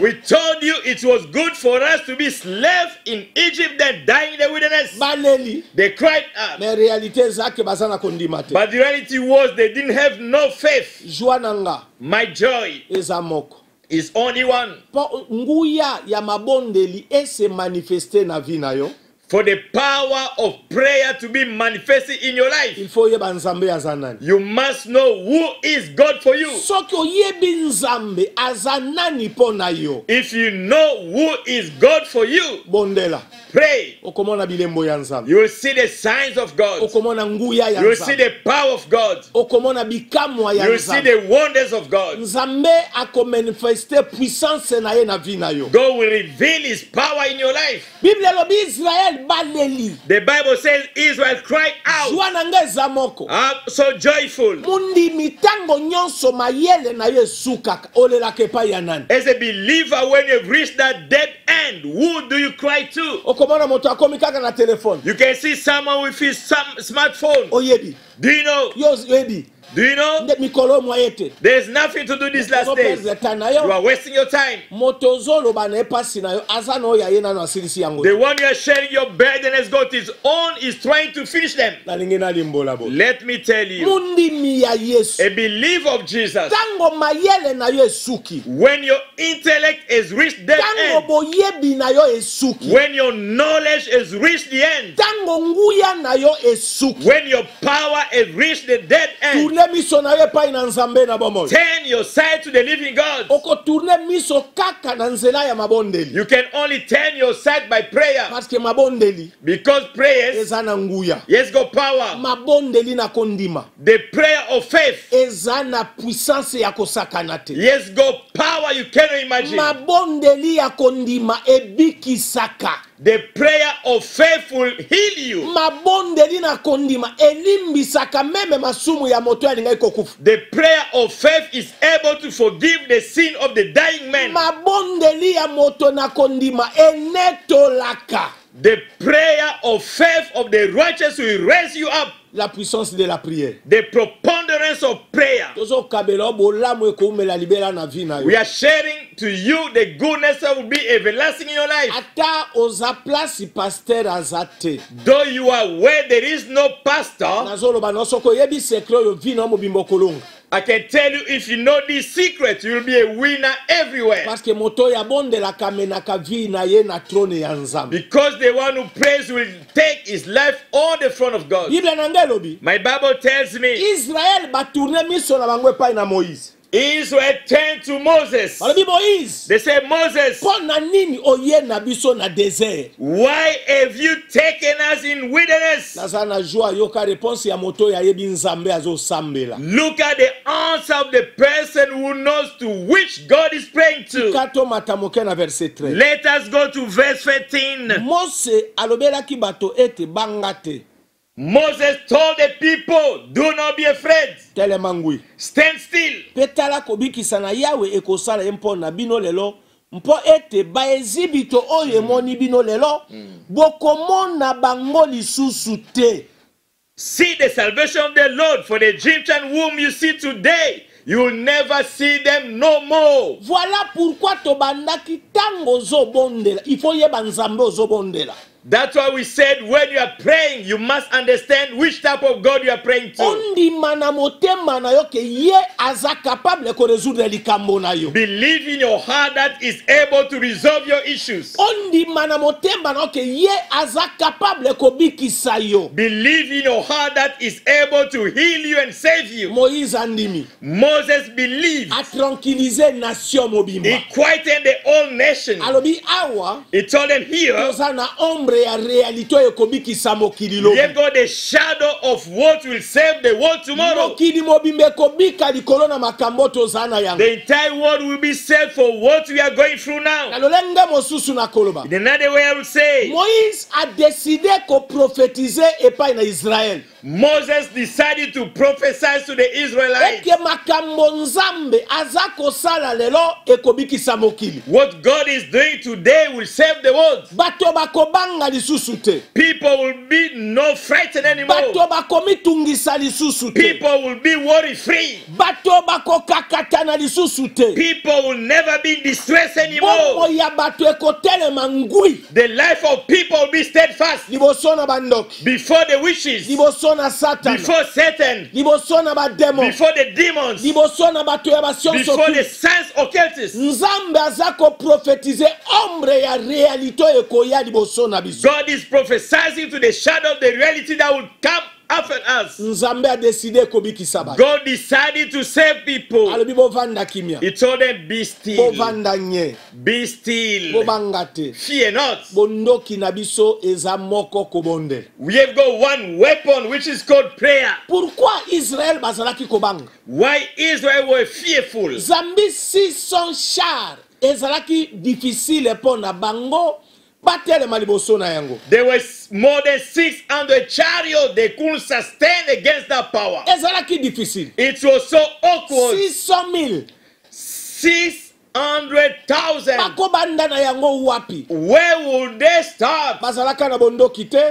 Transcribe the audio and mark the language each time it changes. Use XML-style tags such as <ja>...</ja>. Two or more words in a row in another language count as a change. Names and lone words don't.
<en>We told you it was good for us to be slaves in Egypt than die in the wilderness.</en> <ln>Baleli.</ln> <en>They cried out.</en> <fr>Mais réalité</fr> <ln>zake bazana kondima te.</ln> <en>But the reality was they didn't have no faith.</en> <ln>Joie nanga</ln> <en>My joy</en> <ln>eza moko.</ln> <en>is only one.</en> <ln>Po nguya ya mabondeli ese manifeste na vie na yo.</ln> <en>For the power of prayer to be manifested in your life,</en> <fr>Il faut</fr> <ln>yeba nzambe aza nani.</ln> <en>you must know who is God for you.</en> <ln>Soki oyebi nzambe aza nani po na yo.</ln> <en>If you know who is God for you,</en> <ln>Bondela.</ln> <en>pray.</en> <ln>Okomona bilembo ya nzambe.</ln> <en>You will see the signs of God.</en> <ln>Okomona nguya ya</ln> <en>You will see</en> <ln>nzambe.</ln> <en>the power of God.</en> <ln>Okomona bikamwa ya</ln> <en>You will see</en> <ln>nzambe.</ln> <en>the wonders of God.</en> <ln>Nzambe akomanifeste puissance na ye na vie na yo.</ln> <en>God will reveal his power in your life.</en> <ln>Bible lobi Israël baleli.</ln> <en>The Bible says Israel cried out.</en> <ln>Joie na nga eza moko.</ln> <en>I'm so joyful.</en> <ln>Mundi mitango nyonso mayele na ye sukaka olelaka epai ya nani.</ln> <en>As a believer, when you've reached that dead end, friend, who do you cry to?</en> <ln>okomona moto akomi kaka na telefone</ln> <en>You can see someone with his smartphone.</en> <ln>oyebi</ln> <en>Do you know?</en> <ln>yo oyebi</ln> <en>Do you know?</en> <ln>nde mikolo mwayete</ln> <en>There's nothing to do these last days.</en> <ln>na</ln> <en>You</en> <ln>yo</ln> <en>are wasting your time.</en> <ln>moto ozoloba na epasi na yo aza na oyo aye nano asilisi yango</ln> <en>The one you are sharing your burden has got his own, is trying to finish them.</en> <ln>nalingi nalimbola bo</ln> <en>Let me tell you,</en> <ln>mundimi ya yesu</ln> <en>a believer of Jesus,</en> <ln>tango mayele na yo esuki</ln> <en>when your intellect has reached that</en> <ln>tango</ln> <en>end,</en> <ln>boyebi na yo esuki</ln> <en>when your knowledge has reached the end,</en> <ln>tango nguya na yo esuki</ln> <en>when your power has reached the dead end,</en> <ln>tourne miso na yo epai na nzambe na bomoi</ln> <en>turn your side to the living God.</en> <ln>okotourne miso kaka na nzela ya mabondeli</ln> <en>You can only turn your side by prayer,</en> <fr>parce que mabondeli</fr> <en>because prayers,</en> <ln>eza na nguya</ln> <en>yes, got power.</en> <ln>mabondeli na kondima</ln> <en>The prayer of faith,</en> <ln>eza na puissance ya kosakana te</ln> <en>yes, got power you cannot imagine.</en> <ln>mabondeli ya kondima ebikisaka</ln> <en>The prayer of faith will heal you.</en> <ln>mabondeli na kondima elimbisaka meme masumu ya moto alingai kokufa</ln> <en>The prayer of faith is able to forgive the sin of the dying man.</en> <ln>mabondeli ya moto na kondima enetolaka</ln> <en>The prayer of faith of the righteous will raise you up.</en> <fr>la puissance de la prière</fr> <en>The preponderance of prayer.</en> <ln>tozokabela bolamu ekoumela libela na vi na yo</ln> <en>We are sharing to you the goodness that will be everlasting in your life.</en> <ln>ata oza</ln> <fr>place pasteur</fr> <ln>aza te</ln> <en>Though you are where there is no pastor,</en> <ln>nazoloba no soko oyebi sekre oyo vi na mobimba okolonga</ln> <en>I can tell you, if you know this secret, you will be a winner everywhere.</en> <fr>parce que</fr> <ln>moto oyo abondelaka amenaka vi na ye na trone ya nzambe</ln> <en>Because the one who prays will take his life on the front of God.</en> <ln>bible na ngai elobi</ln> <en>My Bible tells me</en> <ln>israel batourne miso na bango epai na moïse</ln> <en>Israel turned to Moses.</en> <ln>balobi moïse</ln> <en>They said, Moses,</en> <ln>mpo na nini oye na biso na désert</ln> <en>why have you taken us in wilderness?</en> <ln>naza na joie ayoka réponse ya moto oyo ayebi nzambe azosambela</ln> <en>Look at the answer of the person who knows to which God is praying to.</en> <ln>katomata moke na verset 13</ln> <en>Let us go to verse 13.</en> <ln>mose alobelaki bato ete banga te</ln> <en>Moses told the people, do not be afraid.</en> <ln>telema ngwi</ln> <en>Stand still.</en> <ln>mpe tala kobikisa na yawe ekosala ye mpo na bino lelo mpo ete baezibito oyo emoni bino lelo bokomona bango lisusu te</ln> <en>See the salvation of the Lord. For the Egyptian whom you see today, you will never see them no more.</en> <fr>voilà pourquoi</fr> <ln>tobandaki ntango ozobondela ifo yeba nzambe ozobondela</ln> <en>That's why we said when you are praying, you must understand which type of God you are praying to.</en> <ln>ondima na motema na yo ke ye aza capable koresoudre likambo na yo</ln> <en>Believe in your heart that is able to resolve your issues.</en> <ln>ondima na motema na yo ke ye aza capable kobikisa yo</ln> <en>Believe in your heart that is able to heal you and save you.</en> <ln>moïse andimi</ln> <en>Moses believed.</en> <ln>atranquilize nation mobimba</ln> <en>He quieted the whole nation.</en> <ln>alobi awa</ln> <en>He told them here,</en> <ln>toza na ombre ya réalité oyo ekobikisa mokili lobi</ln> <en>they've got the shadow of what will save the world tomorrow.</en> <ln>mokili mobimba ekobika likolo na makambo toza na yango</ln> <en>The entire world will be saved for what we are going through now.</en> <ln>na lolenge mosusu na koloba</ln> <en>In another way, I will say,</en> <ln>moïse</ln> <fr>a décidé</fr> <ln>koprofetize epai na israel</ln> <en>Moses decided to prophesy to the Israelites.</en> <ln>eke makambo nzambe aza kosala lelo ekobikisa mokili</ln> <en>What God is doing today will save the world.</en> <ln>bato bakobanga lisusu te</ln> <en>People will be not frightened anymore.</en> <ln>bato bakomitungisa lisusu te</ln> <en>People will be worry free.</en> <ln>bato bakokakatana lisusu te</ln> <en>People will never be in distress</en> <ln>bongo</ln> <en>anymore.</en> <ln>ya bato ekotelema ngwi</ln> <en>The life of people will be steadfast</en> <ln>liboso na bandoki</ln> <en>before the witches,</en> <ln>liboso na satana</ln> <en>before Satan,</en> <ln>liboso na bademo</ln> <en>before the demons,</en> <ln>liboso na bato ya basianse</ln> <en>before the science occultists.</en> <ln>nzambe aza koprofetize ombre ya realite oyo ekoya liboso na biso</ln> <en>God is prophesying to the shadow of the reality that will come after us.</en> <ln>nzambe adeside ekobikisa bato</ln> <en>God decided to save people.</en> <ln>alobi bovanda kimia</ln> <en>He told them, be still,</en> <ln>bovanda nye</ln> <en>be still,</en> <ln>bobanga te</ln> <en>fear not.</en> <ln>bondoki na biso eza moko kobondela</ln> <en>We have got one weapon which is called prayer.</en> <ln>pourquoi israel bazalaki kobanga</ln> <en>Why Israel were fearful?</en> <ln>zambi 600 char ezalaki difficile mpo na bango batelema liboso na yango</ln> <en>There was more than 600 chariots they couldn't sustain against that power.</en> <ln>ezalaki difficile</ln> <en>It was so awkward. 600 000 100,000.</en> <ln>bakobanda na yango wapi?</ln> <en>Where would they start?</en> <ln>Bazalaka na bondoki te,</ln>